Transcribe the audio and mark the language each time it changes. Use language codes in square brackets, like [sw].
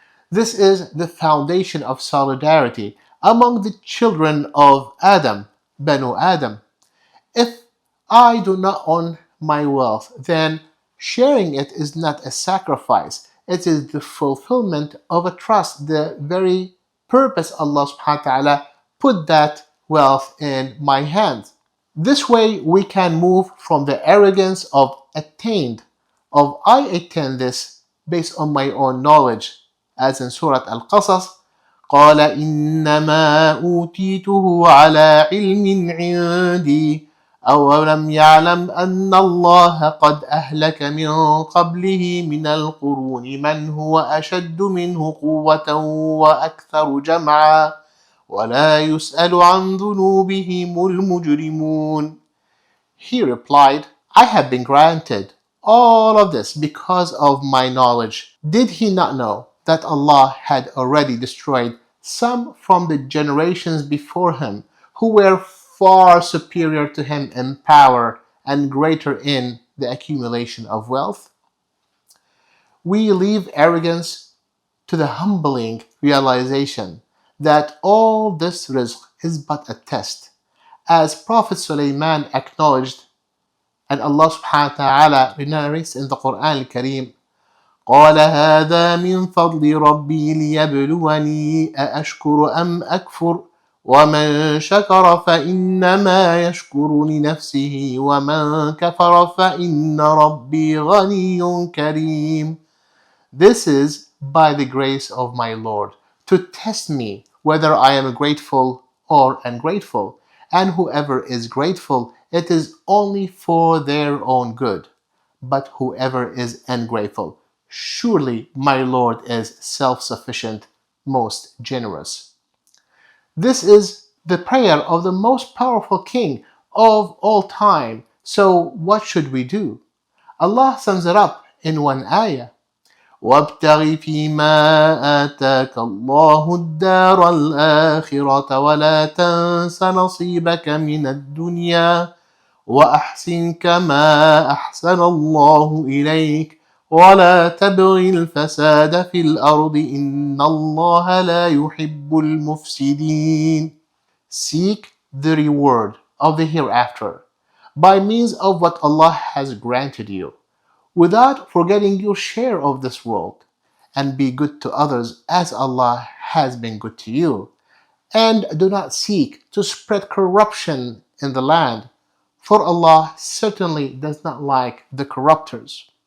[en] This is the foundation of solidarity among the children of Adam, Banu Adam. If I do not own my wealth, then sharing it is not a sacrifice. It is the fulfillment of a trust, the very purpose Allah subhanahu wa ta'ala put that wealth in my hands. This way we can move from the arrogance of attained, of I attain this based on my own knowledge, as in Surah Al-Qasas, [ar] قال إنما أوتيته على علم عندي أولم يعلم أن الله قد أهلك من قبله من القرون من هو أشد منه قوة وأكثر جمعا ولا يسأل عن ذنوبهم المجرمون. [en] He replied, I have been granted all of this because of my knowledge. Did he not know that Allah had already destroyed some from the generations before him who were far superior to him in power and greater in the accumulation of wealth? We leave arrogance to the humbling realization that all this rizq is but a test. As Prophet Sulaiman acknowledged, and Allah subhanahu wa ta'ala narrates in the Quran al-Kareem, [ar] قال هذا من فضل ربي ليبلوني أأشكر أم أكفر ومن شكر فإنما يشكر لنفسه ومن كفر فإن ربي غني كريم. [en] This is by the grace of my Lord, to test me whether I am grateful or ungrateful. And whoever is grateful, it is only for their own good. But whoever is ungrateful, surely my Lord is self-sufficient, most generous. This is the prayer of the most powerful king of all time. So what should we do? Allah sums it up in one ayah. [ar] وابتغ فيما آتاك الله الدار الآخرة ولا تنس نصيبك من الدنيا وأحسن كما أحسن الله إليك ولا تبغ الفساد في الأرض إن الله لا يحب المفسدين. [en] Seek the reward of the hereafter by means of what Allah has granted you, without forgetting your share of this world, and be good to others as Allah has been good to you. And do not seek to spread corruption in the land, for Allah certainly does not like the corruptors.